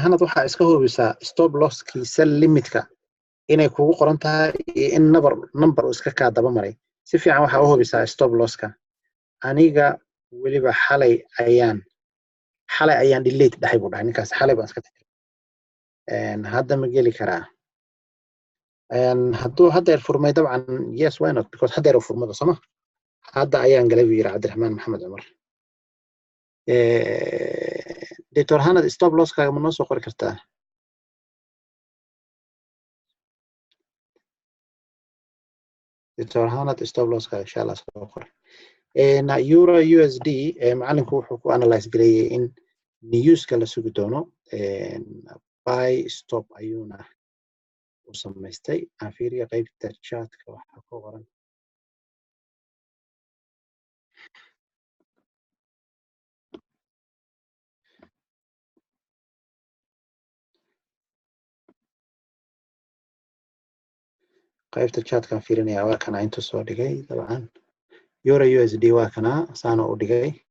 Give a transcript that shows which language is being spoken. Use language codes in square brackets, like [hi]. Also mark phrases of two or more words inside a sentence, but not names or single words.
[so] Hanad waxa iska hubisaa [en] stop loss [so] kiisa limitka inay kugu qoran tahay in number iska ka daba maray si fiican waxa u hubisaa [en] stop loss [so] ka aniga waliba xalay ayaan xalay ayaan delete dhahay buu dhahay ninkaas xalay baan iska tirtiray hadda ma geli karaa hadduu haddeer furmay dabcan [en] yes why not because [so] haddeer uu furmada soma hadda ayaan galay buu yidhi cabdiraxmaan maxamed cumar doctor hanad [en] stop losskaaga [so] ma noo soo qori kartaa doctor hanad [en] stop losskaaga [ar] insha allah [so] soo qori euro USD macalinku wuxuu ku analyze gareeyay in newska la sugi doono [en] buy stop [so] ayuuna u samaystay aan fiiriya qaybta chatka waxa ku qoran qaybta chatkaan fiirinaya waa kana intuu soo dhigay dabcan euro USD waa kana saana u dhigay